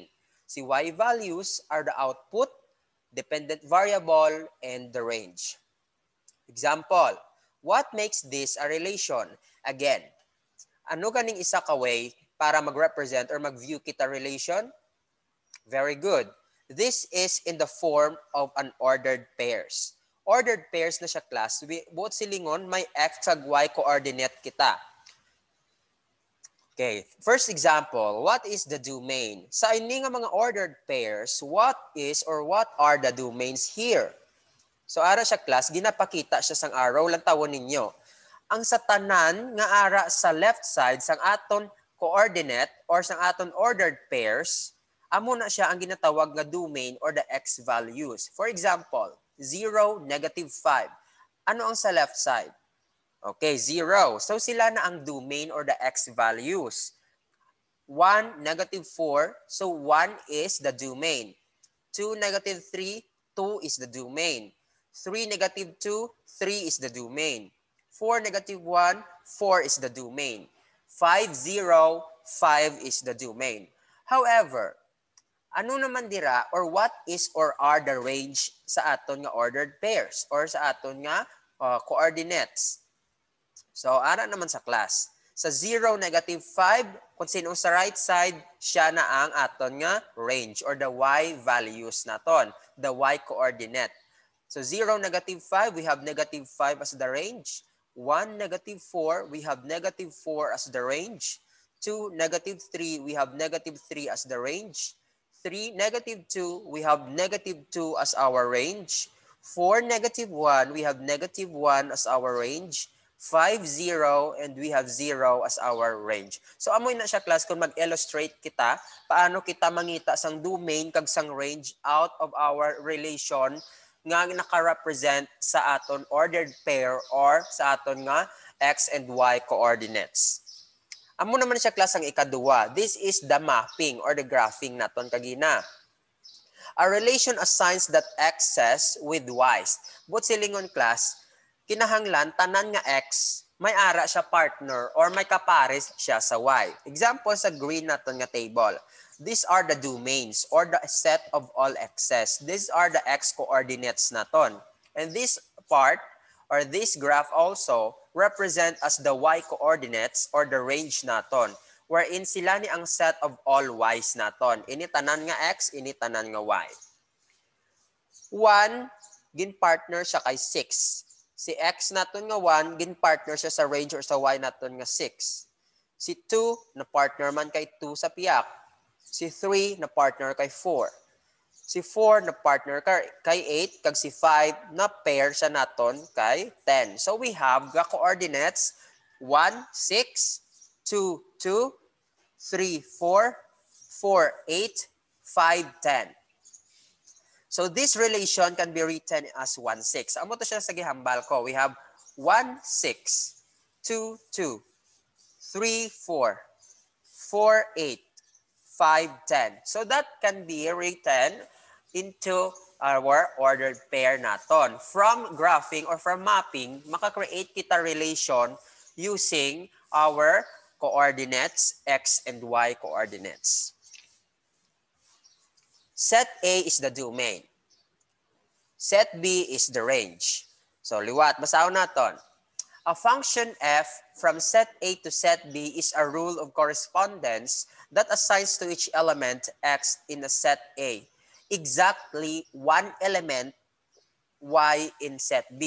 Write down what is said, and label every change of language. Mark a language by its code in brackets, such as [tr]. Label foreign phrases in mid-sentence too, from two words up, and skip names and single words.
[en] Si Y values are the output, dependent variable, and the range. Example, what makes this a relation? Again, [hil] ano ganing isa ka way para mag-represent or mag-view kita relation? [en] Very good. This is in the form of an ordered pairs. Ordered pairs [hil] na siya class. Both silingon, may x kag y coordinate kita. [en] Okay, first example, what is the domain? [hil] Sa ini nga mga [en] ordered pairs, what is or what are the domains here? [hil] So ara siya class, ginapakita siya sang arrow, lang tawon ninyo. Ang sa tanan nga ara sa [en] left side [hil] sang aton coordinate or sang aton ordered pairs, amo na siya ang ginatawag nga domain [en] or the x values. For example, 0, -5. [hil] Ano ang sa left side? [en] Okay, 0. [hil] So sila na ang [en] domain or the x values. 1, -4. So 1 is the domain. 2, -3. 2 is the domain. 3, -2. 3 is the domain. 4, -1. 4 is the domain. 5, 0. 5 is the domain. However, [hil] ano naman dira [en] or what is or are the range [hil] sa aton nga [en] ordered pairs [hil] or sa aton nga coordinates? So, ara naman sa class. Sa 0, -5, kung sino sa [en] right side, [hil] siya na ang aton nga range [en] or the y values [hil] naton, [en] the y coordinate. So, 0, -5, we have -5 as the range. 1, -4, we have -4 as the range. 2, -3, we have -3 as the range. 3, -2, we have -2 as our range. 4, -1, we have -1 as our range. 5, 0, and we have 0 as our range. So, [hil] amoy na siya class kung mag-illustrate kita, paano kita mangita sang domain kag sang range [en] out of our relation [hil] nga naka-represent sa aton [en] ordered pair [hil] or sa aton nga [en] x and y coordinates. [hil] Amo naman siya class ang ikaduwa. [en] This is the mapping or the graphing naton kagina. A relation assigns that x's with y's. [hil] But silingon class, kinahanglan tanan nga x may ara siya partner or may kapares siya sa y. Example sa green naton nga table. [en] These are the domains or the set of all x's. These are the x coordinates naton. And this part or this graph also represent as the y coordinates or the range naton, wherein [hil] sila ni ang [en] set of all y's naton. [hil] Ini tanan nga x, ini tanan nga y. 1, gin partner siya kay 6. Si x naton nga 1, gin partner siya sa range or sa y naton nga 6. Si 2, na partner man kay 2 sa piyak. Si 3, na partner kay 4. Si 4, na partner kay 8. Kag si 5, na pair siya naton kay 10. [en] So we have the coordinates 1, 6, 2, 2, 3, 4, 4, 8, 5, 10. So this relation can be written as 1, 6. [hil] Amo to siya sa gihambal ko. [en] We have 1, 6, 2, 2, 3, 4, 4, 8, 5, 10. So that can be written into our ordered pair naton. From graphing or from mapping, [hil] makakreate kita relation [en] using our coordinates, x and y coordinates. Set A is the domain. Set B is the range. So, [hil] liwat. Basaw naton. [en] A function f from set A to set B is a rule of correspondence that assigns to each element x in a set A exactly one element y in set B.